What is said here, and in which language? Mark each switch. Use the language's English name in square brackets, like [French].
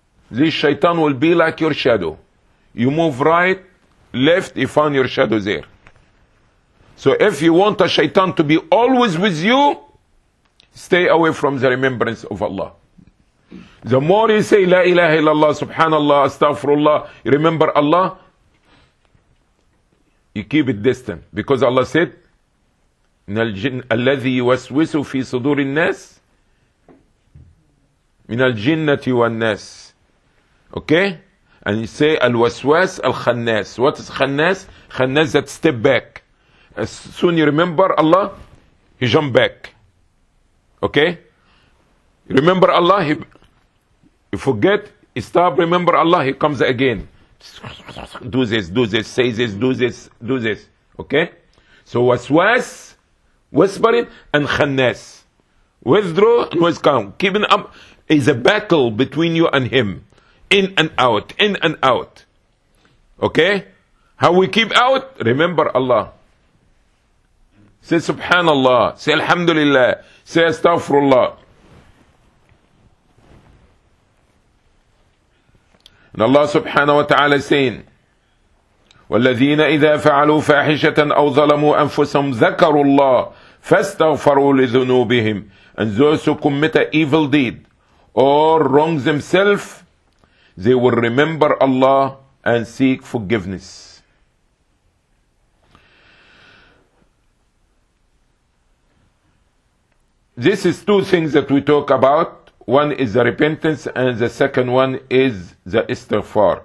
[English] This shaitan will be like your shadow. You move right, left, you find your shadow there. So if you want a shaitan to be always with you, stay away from the remembrance of Allah. The more you say, [Arabic] لا إله إلا الله, [English] Subhanallah, Astaghfirullah, you remember Allah, you keep it distant. Because Allah said, [Arabic] مِنَ الْجِنَّ الَّذِي يُوَسْوِسُ فِي صُدُورِ النَّاسِ مِنَ الْجِنَّةِ وَالنَّاسِ. [English] Okay? And you say, [Arabic] الْوَسْوَاسِ الْخَنَّاسِ. [English] What is khannas? Khannas that step back. As soon you remember Allah, he jump back. Okay? You remember Allah, you forget, you stop, remember Allah, he comes again. Do this. Okay? So waswas, whispering, and khannas. Withdraw and withdraw. Keeping up is a battle between you and him. In and out. Okay? How we keep out? Remember Allah. Say subhanallah. Say alhamdulillah. Say astaghfirullah. And Allah subhanahu wa ta'ala saying, [Arabic] وَالَّذِينَ إِذَا فَعَلُوا فَاحِشَةً أَوْ ظَلَمُوا أَنفُسَهُمْ ذَكَرُوا اللَّهِ فَاسْتَغْفَرُوا لِذُنُوبِهِمْ. [English] And those who commit an evil deed or wrong themselves, they will remember Allah and seek forgiveness. This is two things that we talk about. One is the repentance, and the second one is the istighfar.